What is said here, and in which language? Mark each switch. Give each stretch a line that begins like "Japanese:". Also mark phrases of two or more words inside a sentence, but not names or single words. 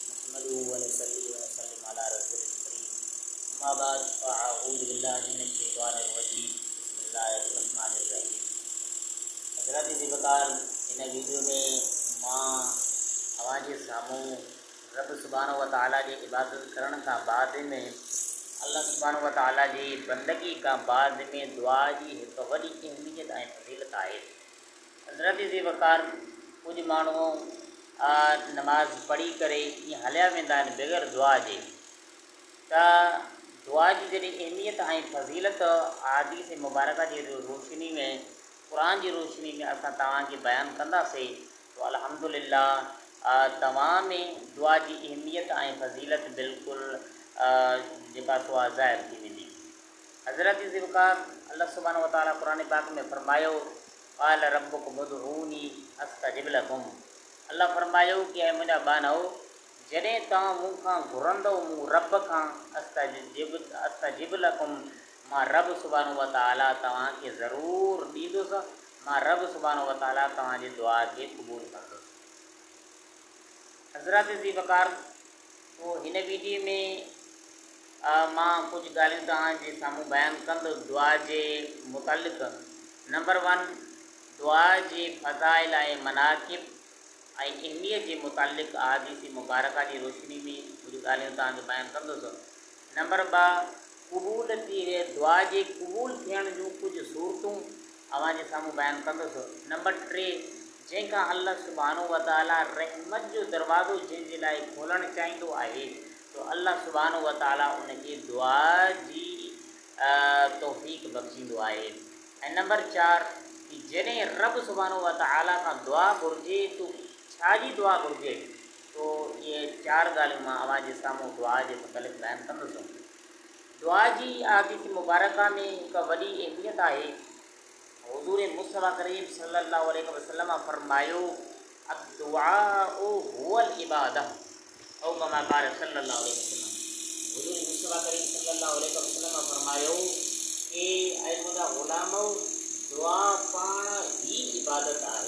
Arabic: نحمده ونصلي ونسلم على رسوله الكريم. أما بعد فأعوذ بالله من الشيطان الرجيم. بسم الله الرحمن الرحيم.
Sindhi: हज़रत ज़िबकार इन वीडियो में मां अवांजे साम्हूं रब
Arabic: سبحانه وتعالى
Sindhi: जी इबादत करण खां बाद में अल्लाह
Arabic: سبحانه وتعالى
Sindhi: जी बंदगी खां बाद में दुआ जी हिकु वॾी अहमियत ऐं फज़ीलत आहे। हज़रत ज़िबकार कुझु माण्हू नमाज़ पढ़ी करे ईअं हलिया वेंदा आहिनि बग़ैर दुआ जे। त दुआ जी जॾहिं अहमियत ऐं फज़ीलत हदीस मुबारका जी रोशनी में क़ुरान जी रोशनी में असां तव्हांखे बयानु कंदासीं तो अल्हम्दुलिल्लाह तव्हां में दुआ जी अहमियत ऐं फज़ीलत बिल्कुलु जेका सो आहे ज़ाहिर थी वेंदी। हज़रत ज़िबकार अल्लाह
Arabic: سبحانه وتعالى
Sindhi: क़ुरान पाक में फरमायो
Arabic: قال ربكم ادعوني أستجب لكم.
Sindhi: अल्लाह फरमायो कि ऐं मुंहिंजा बानो जॾहिं तव्हां मूंखां घुरंदव मूं रब खां
Arabic: أستجب لكم,
Sindhi: मां रब
Arabic: سبحانه وتعالى
Sindhi: तव्हांखे ज़रूरु ॾींदुसि। मां रब
Arabic: سبحانه وتعالى
Sindhi: तव्हांजी दुआ खे क़बूल कंदुसि। हज़रत ज़िबकार तो हिन वीडियो में मां कुझु ॻाल्हियूं तव्हांजे साम्हूं बयानु कंदुसि दुआ जे मुतालिक़। नंबर 1 दुआ जे फ़ज़ाइल ऐं मनाक़िब ऐं अहमियत जे मुतालिक़ अहादीस मुबारका जी रोशनी में कुझु ॻाल्हियूं तव्हांखे बयानु कंदुसि। नंबर 2 क़बूल थी दुआ जे क़बूल थियण जूं कुझु सूरतूं अव्हांजे साम्हूं बयानु कंदुसि। नंबर 3 जंहिंखां अल्लाह
Arabic: سبحانه وتعالى
Sindhi: रहमत जो दरवाज़ो जंहिंजे लाइ खोलणु चाहींदो आहे तो अल्लाह
Arabic: سبحانه وتعالى
Sindhi: उनखे दुआ जी तौफ़ीक़ बख़्शींदो आहे। ऐं नंबर 4 कि जॾहिं रब
Arabic: سبحانه وتعالى
Sindhi: खां दुआ घुरिजे तो छा जी दुआ घुरिजे, तो इहे 4 ॻाल्हियूं मां अव्हांजे साम्हूं दुआ जे मुतालिक़ बयानु कंदुसि। दुआ जी हदीस मुबारका में हिकु वॾी अहमियत आहे। हुज़ूर मुस्तफ़ा करीम
Arabic: صلى الله عليه وسلم
Sindhi: फरमायो
Arabic: الدعاء هو العبادة أو كما قال صلى الله عليه وسلم.
Sindhi: हुज़ूर मुस्तफ़ा करीम
Arabic: صلى الله عليه وسلم
Sindhi: फरमायो कि ऐं मुंहिंजा ग़ुलामो दुआ पाण ही इबादत आहे।